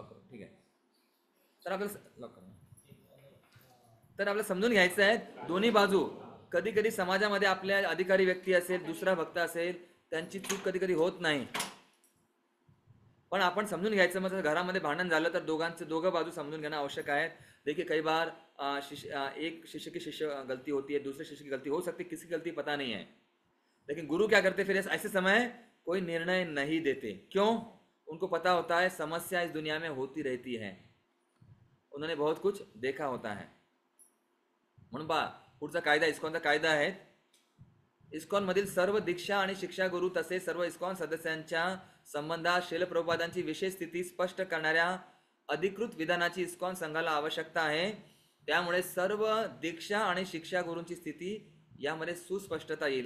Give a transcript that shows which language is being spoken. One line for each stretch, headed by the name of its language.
Marathi: ठीक आहे. तर आपल्याला समजून घ्यायचं आहे दोन्ही बाजू. कधी कधी समाजामध्ये आपल्या अधिकारी व्यक्ती असेल, दुसरा भक्त असेल, त्यांची चूक कधी कधी होत नाही, पण आपण समजून घ्यायचं. मग घरामध्ये भांडण झालं तर दोघं बाजू समजून घेणं आवश्यक आहे.
Hindi: देखिए कई बार एक शिष्य की गलती होती है, दूसरे शिष्य की गलती हो सकती है, किसी की गलती पता नहीं है, लेकिन गुरु क्या करते फिर ऐसे समय कोई निर्णय नहीं देते. क्यों? उनको पता होता है समस्या इस दुनिया में होती रहती है, उन्होंने बहुत कुछ देखा होता है.
Marathi: म्हणून पुढचा कायदा इस्कॉनचा कायदा आहे. इस्कॉन मधील सर्व दीक्षा आणि शिक्षा गुरु तसेच सर्व इस्कॉन सदस्यांच्या संबंधात श्रील प्रभुपादांची विशेष स्थिती स्पष्ट करणाऱ्या अधिकृत विधानाची इस्कॉन संघाला आवश्यकता आहे. त्यामुळे सर्व दीक्षा आणि शिक्षा गुरूंची स्थिती यामध्ये सुस्पष्टता येईल.